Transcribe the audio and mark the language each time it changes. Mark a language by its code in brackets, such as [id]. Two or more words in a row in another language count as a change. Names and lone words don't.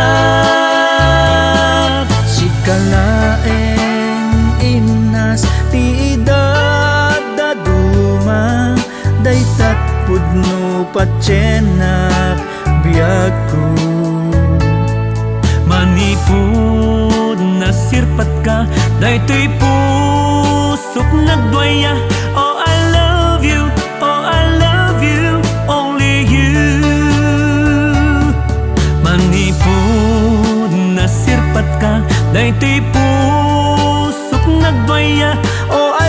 [ilo] Sikalaeng inas ti idadaduma, daytat pudno patjenak biyagku. Manipod nasirpat ka, daytoy pusok nagdwaya. [en] Oh I love you, oh I love you, only you. [ilo] Manipod nasirpat ka, daytoy pusok nagdwaya. Oh